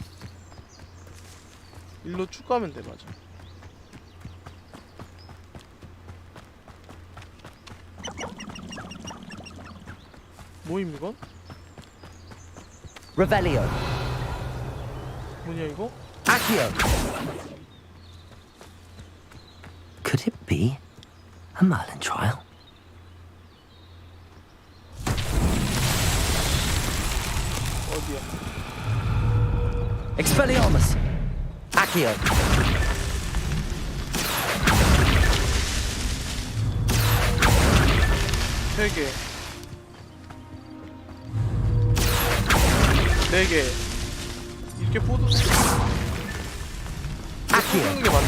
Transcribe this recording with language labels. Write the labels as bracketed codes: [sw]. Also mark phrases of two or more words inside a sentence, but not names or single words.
[ko] 일로 쭉 가면 돼. 맞아. 뭐임 이건? Revelio. 뭐냐 이거? Accio. [en] Could it be a Merlin trial? [ko] 어디야? Expelliarmus. Accio. 세 개. 4개. 이렇게 부수는 게 맞네.